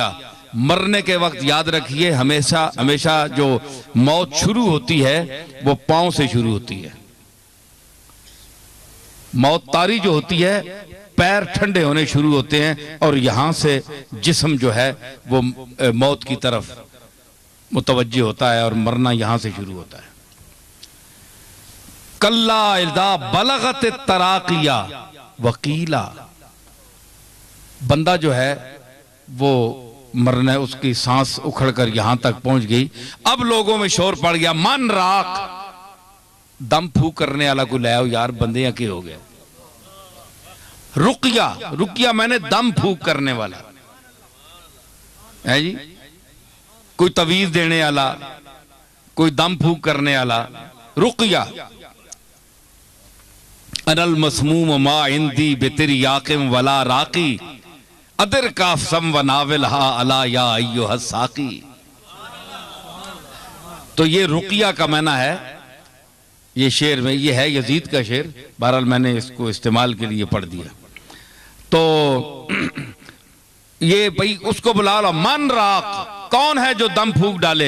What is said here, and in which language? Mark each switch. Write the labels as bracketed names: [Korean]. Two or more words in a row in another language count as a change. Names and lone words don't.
[Hindi] मरने के वक्त याद रखिए, हमेशा हमेशा जो मौत शुरू होती है वो पांव से शुरू होती है। मौत तारी जो होती है, पैर ठंडे होने शुरू होते हैं और यहां से जिस्म जो है वो मौत की तरफ मुतवज्जे होता है और मरना यहां से शुरू होता है। [Arabic] كلا إذا بلغت التراقي وقيل, [Hindi] बंदा जो है वो मरना, उसकी सांस उखड़कर यहां तक पहुंच गई। अब लोगों में शोर पड़ गया, [Arabic] من راق, [Hindi] दम फूक करने वाला को ले आओ यार, बंदे या के हो गए। रुकिया, रुकिया मैंने दम फूक करने वाला है जी, कोई तवीज देने वाला, कोई दम फूक करने वाला। [Arabic] رقية أنا المسموم ما عندي بترياق ولا راق أدر كأسا وناولها ألا يا أيها الساقي. [Hindi] तो ये रुकिया का माना है, ये शेर में ये है यजीद का शेर, बहरहाल मैंने इसको इस्तेमाल के लिए पढ़ दिया। तो ये भाई उसको बुला लो, [Arabic] من راق, [Hindi] कौन है जो दम फूक डाले?